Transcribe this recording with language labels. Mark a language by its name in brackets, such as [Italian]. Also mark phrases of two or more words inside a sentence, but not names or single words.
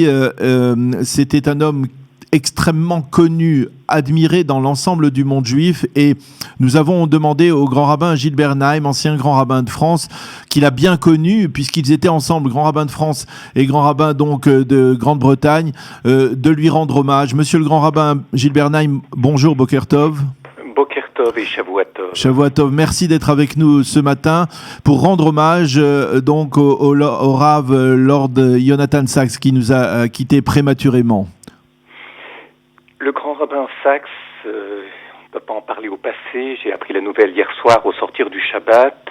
[French] C'était un homme extrêmement connu, admiré dans l'ensemble du monde juif, et nous avons demandé au grand rabbin Gilles Bernheim, ancien grand rabbin de France, qu'il a bien connu puisqu'ils étaient ensemble, grand rabbin de France et grand rabbin donc de Grande-Bretagne, de lui rendre hommage. Monsieur le grand rabbin Gilles Bernheim, bonjour, [Hebrew] בוקר טוב. בוקר טוב et שבוע טוב. שבוע טוב, [French] merci d'être avec nous ce matin pour rendre hommage donc au Rav Lord Jonathan Sacks qui nous a quittés prématurément. Le grand rabbin Sacks, on ne peut pas en parler au passé, j'ai appris la nouvelle hier soir au sortir du Shabbat.